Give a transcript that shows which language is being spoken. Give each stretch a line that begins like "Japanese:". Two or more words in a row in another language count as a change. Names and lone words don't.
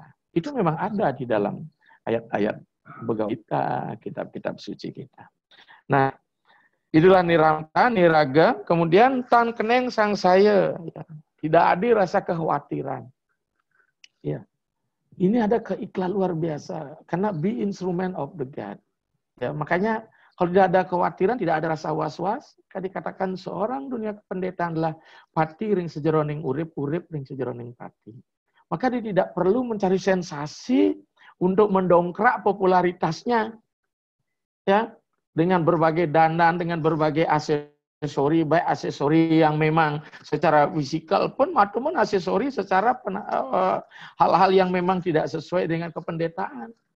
Indonesian: Itu memang ada di dalam ayat-ayat begawi kita, kitab-kitab suci kita. Nah, itulah niramta, niraga, kemudian
Kawi: tan keneng sang saya.
Indonesian: Ya. Tidak ada rasa kekhawatiran. Ya. Ini ada keikhlasan luar biasa, karena
English: be instrument of the God.
Indonesian: Ya, makanya kalau tidak ada kekhawatiran, tidak ada rasa was-was, kan dikatakan seorang dunia kependetaan adalah
Kawi: pati ring sejeroning urip, urip ring sejeroning pati.
Indonesian: Maka dia tidak perlu mencari sensasi untuk mendongkrak popularitasnya, ya, dengan berbagai dandan, dengan berbagai aksesori, baik aksesori yang memang secara fisikal pun, maupun aksesori secara hal-hal yang memang tidak sesuai dengan kependetaan.